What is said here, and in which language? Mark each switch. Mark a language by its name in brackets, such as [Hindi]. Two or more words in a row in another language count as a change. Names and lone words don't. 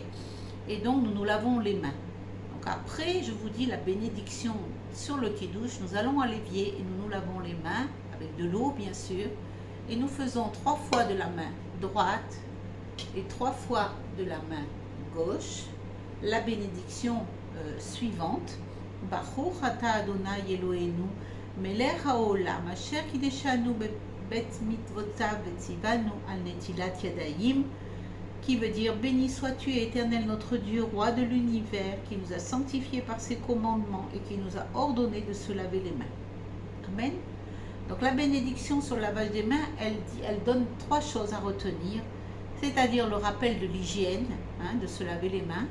[French] Et donc, nous nous lavons les mains. Donc après, je vous dis la bénédiction sur le kiddush. Nous allons à l'évier et nous nous lavons les mains, avec de l'eau bien sûr. Et nous faisons 3 fois de la main droite et 3 fois de la main gauche. La bénédiction suivante. [Hebrew] ברוך אתה אדוני אלוהינו מלך העולם אשר קדשנו במצוותיו וצוונו על נטילת ידיים, [French] qui veut dire béni sois-tu, Éternel notre Dieu, roi de l'univers, qui nous a sanctifiés par ses commandements et qui nous a ordonné de se laver les mains. Amen. Donc la bénédiction sur le lavage des mains, elle donne 3 choses à retenir, c'est-à-dire le rappel de l'hygiène, de se laver les mains.